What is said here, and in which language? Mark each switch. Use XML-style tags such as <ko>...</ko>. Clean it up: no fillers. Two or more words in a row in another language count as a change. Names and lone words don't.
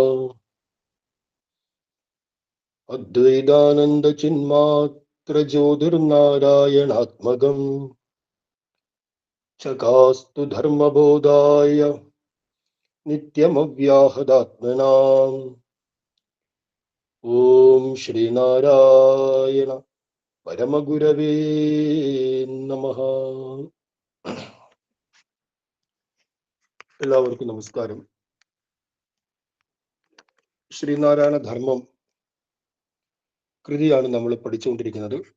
<sa>अद्वैतानंद चिन्मात्र ज्योतिर्नारायणात्मकम् चकास्तु धर्मबोधाय नित्यमव्याहदात्मनाम्। ओम श्रीनारायण പരമഗുരവേ നമഃ.</sa> <ml>എല്ലാവർക്കും നമസ്കാരം. ശ്രീനാരായണ ധർമ്മം കൃതിയാണ് നമ്മൾ പഠിച്ചുകൊണ്ടിരിക്കുന്നത്.</ml>